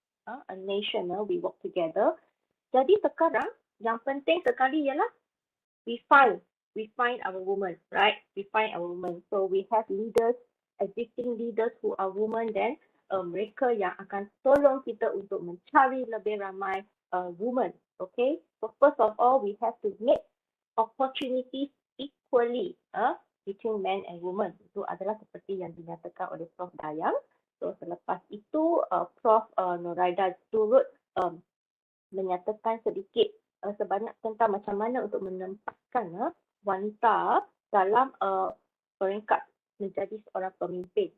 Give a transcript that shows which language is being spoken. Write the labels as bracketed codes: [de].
[en] A nation, we work together. [ms] Jadi sekarang yang penting sekali ialah [en] we find our women, right? We find our women. So we have leaders, existing leaders who are women, then [ms] mereka yang akan tolong kita untuk mencari lebih ramai [en] women. Okay, so first of all, we have to make opportunities equally between men and women. [ms] Itu adalah seperti yang dinyatakan oleh Prof. Dayang. So selepas itu Prof. Nuraida turut menyatakan sedikit sebanyak tentang macam mana untuk menempatkan wanita dalam peringkat menjadi seorang pemimpin.